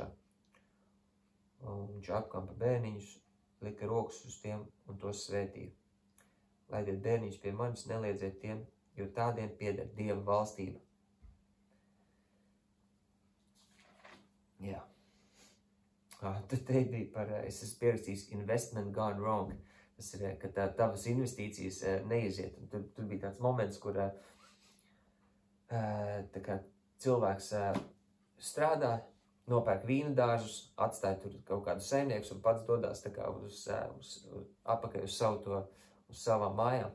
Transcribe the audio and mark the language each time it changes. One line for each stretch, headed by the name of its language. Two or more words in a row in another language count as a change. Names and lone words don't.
Latvian: Un viņš apkampa bērniņus, lika rokas uz tiem un tos svētīja. Laidiet bērniņus pie manis, neliedziet tiem, jo tādiem pieder Dieva valstība. Jā. Tad te bija par, es esmu pierakstījis
English: investment gone wrong.
Latvian: Tas ir, ka tavas investīcijas neiziet. Un tur bija tāds moments, kur tā kā cilvēks strādā, nopērk vīna dārzus, atstāja tur kaut kādu saimniekus un pats dodās tā kā apakai uz savām mājām.